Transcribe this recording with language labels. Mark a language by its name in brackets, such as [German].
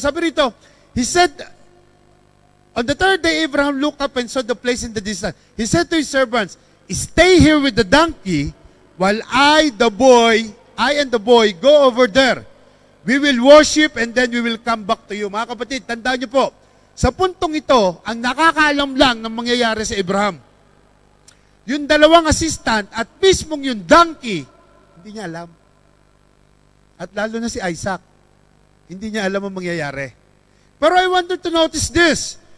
[Filipino] Sabi rito, [English] he said, on the third day, Abraham looked up and saw the place in the distance. He said to his servants, stay here with the donkey while I and the boy go over there. We will worship and then we will come back to you. [Filipino] Mga kapatid, tandaan niyo po, sa puntong ito, ang nakakaalam lang ng mangyayari sa Abraham. Yung dalawang assistant at mismong yung donkey, hindi niya alam. At lalo na si Isaac, hindi niya alam ang mangyayari. [English] Pero I want you to notice this.